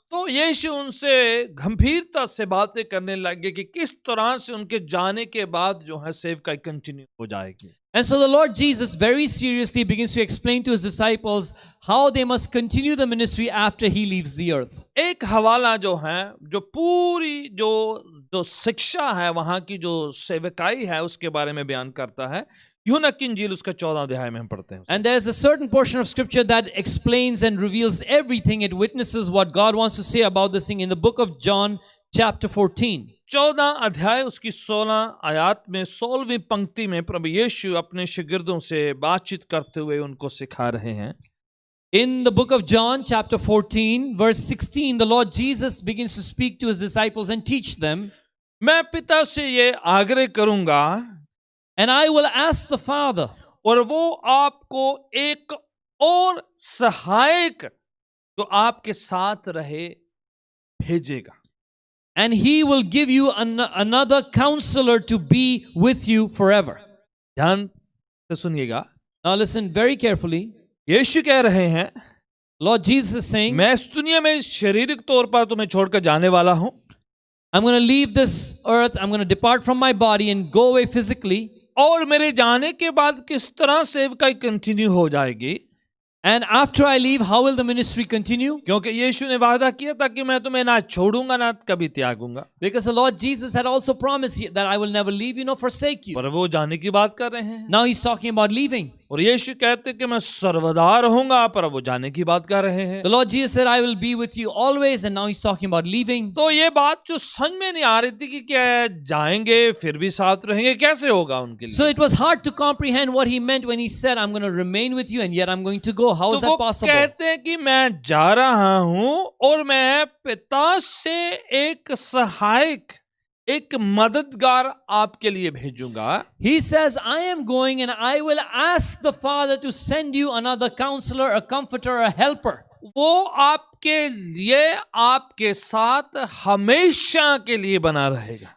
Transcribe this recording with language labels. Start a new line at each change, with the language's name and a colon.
Hindi: तो यीशु उनसे गंभीरता से बातें करने लगे कि किस तरह से उनके जाने के बाद जो है सेवकाई कंटिन्यू हो जाएगी।
English: And so the Lord Jesus very seriously begins to explain to His disciples how they must continue the ministry after He leaves the earth.
Hindi: एक हवाला जो है, जो पूरी जो शिक्षा है, वहां की जो सेवकाई है, उसके बारे में बयान करता है। यूहन्ना की इंजील उसका 14 अध्याय में हम पढ़ते हैं।
English: And there's a certain portion of scripture that explains and reveals everything. It witnesses what God wants to say about this thing in the book of John chapter 14.
Hindi: 14 अध्याय उसकी 16 आयत में 16वीं पंक्ति में प्रभु यीशु अपने शागिर्दों से बातचीत करते हुए उनको सिखा रहे हैं।
English: In the book of John chapter 14 verse 16, the Lord Jesus begins to speak to His disciples and teach them.
Hindi: मैं पिता से ये आग्रह करूंगा
English: and I will ask the Father,
Hindi: और वो आपको एक और सहायक जो आपके साथ रहे भेजेगा।
English: and He will give you another counselor to be with you forever.
Hindi: ध्यान से सुनिएगा,
English: Now listen very carefully.
Hindi: यीशु कह रहे हैं,
English: Lord Jesus is saying,
Hindi: मैं इस दुनिया में शारीरिक तौर पर तुम्हें छोड़कर जाने वाला हूं,
English: I'm going to leave this earth, I'm going to depart from my body and go away physically.
Hindi: और मेरे जाने के बाद किस तरह सेवकाई कंटिन्यू हो जाएगी,
English: And after I leave, how will the ministry continue?
Hindi: क्योंकि यीशु ने वादा किया था कि मैं तुम्हें ना छोड़ूंगा ना कभी त्यागूंगा।
English: Because the Lord Jesus had also promised that I will never leave you nor forsake you.
Hindi: पर वो जाने की बात कर रहे हैं,
English: Now He's talking about leaving.
Hindi: और यीशु कहते कि मैं सर्वदा रहूंगा, पर वो जाने की बात कर रहे हैं।
English: The Lord Jesus said, I will be with you always, and now He's talking about leaving.
Hindi: तो ये बात जो समझ में नहीं आ रही थी कि क्या जाएंगे फिर भी साथ रहेंगे, कैसे होगा उनके लिए।
English: So it was hard to comprehend what He meant when He said, I'm going to remain with you and yet I'm going to go. How is
Hindi: तो
English: that
Hindi: वो
English: possible?
Hindi: कहते हैं कि मैं जा रहा हूं और मैं पिता से एक सहायक, एक मददगार आपके लिए भेजूंगा।
English: He says, I am going and I will ask the Father to send you another counselor, a comforter, a helper.
Hindi: वो आपके लिए, आपके साथ हमेशा के लिए बना रहेगा,